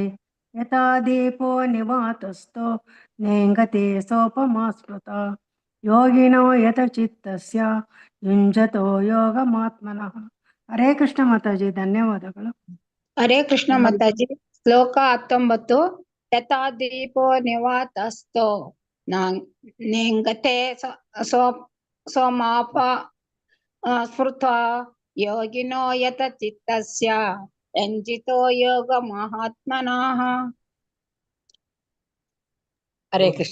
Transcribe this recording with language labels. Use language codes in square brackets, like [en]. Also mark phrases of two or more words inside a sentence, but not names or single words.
[sa] ಯಥಾ ದೀಪೋ ನಿವಾತಸ್ಥೋ ನೇಂಗತೆ ಸೋಪಮಾ ಸ್ಮೃತ ಯೋಗಿನೋ ಯತಚಿತ್ತಸ್ಯ ಯುಂಜತೋ ಯೋಗಮಾತ್ಮನಃ. [kn] ಹರೇ ಕೃಷ್ಣ ಮಾತಾಜಿ, ಧನ್ಯವಾದಗಳು. ಹರೇ ಕೃಷ್ಣ ಮಾತಾಜಿ. ಶ್ಲೋಕ 19. [sa] ಯಥಾ ದೀಪೋ ನಿವಾತಸ್ಥೋ ನೇಂಗತೆ ಸೋಮಾಪ ಸ್ಮೃತ ಯೋಗಿನೋ ಯತಚಿತ್ತಸ್ಯ ಯುಂಜಿತೋ ಯೋಗ ಮಹಾತ್ಮನಃ. [kn] ಹರೇ ಕೃಷ್ಣ.